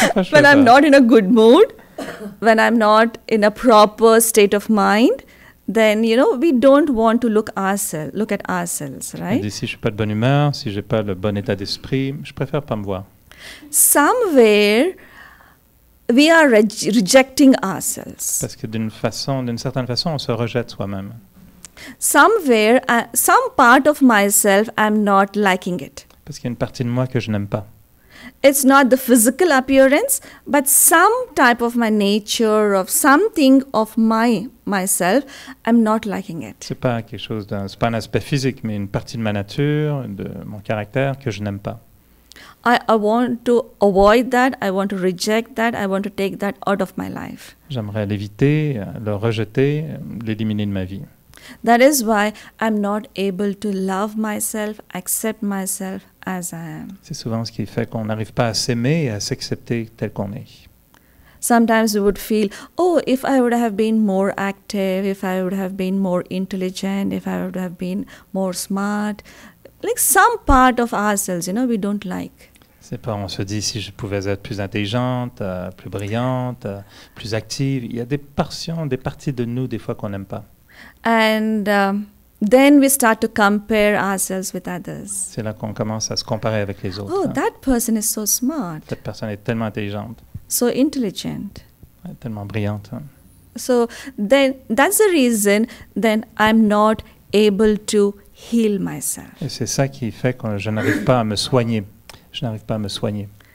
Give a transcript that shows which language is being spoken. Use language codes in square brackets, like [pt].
[en] When I'm not in a good mood, when I'm not in a proper state of mind, then, you know, we don't want to look at ourselves, [fr] Elle [en] right? [fr] dit, si je suis pas de bonne humeur, si j'ai pas le bon état d'esprit, je préfère pas me voir. [en] Somewhere we are rejecting ourselves. [fr] Parce que d'une certaine façon, on se rejette soi-même. [en] Somewhere, some part of myself, I'm not liking it. [fr] Parce qu'il y a une partie de moi que je n'aime pas. [en] It's not the physical appearance, but some type of my nature, of something of myself, I'm not liking it. [fr] C'est pas c'est pas un aspect physique, mais une partie de ma nature, de mon caractère que je n'aime pas. [en] I want to avoid that, I want to reject that, I want to take that out of my life. [fr] J'aimerais l'éviter, le rejeter, l'éliminer de ma vie. [en] That is why I'm not able to love myself, accept myself as I am. [fr] C'est souvent ce qui fait qu'on n'arrive pas à s'aimer et à s'accepter tel qu'on est. [en] Sometimes we would feel, oh, if I would have been more active, if I would have been more intelligent, if I would have been more smart, like some part of ourselves, you know, we don't like. [fr] C'est pas, on se dit si je pouvais être plus intelligente, plus brillante, plus active. Il y a des parties de nous des fois qu'on n'aime pas. [en] And then we start to compare ourselves with others. [fr] C'est là qu'on commence à se comparer avec les autres. [en] Oh, that person is so smart, [fr] Cette personne est tellement intelligente, [en] so intelligent. [fr] tellement brillante. [en] So then that's the reason then I'm not able to heal myself. [fr] Et c'est ça qui fait que je n'arrive pas à me soigner. Je n'arrive pas à me soigner.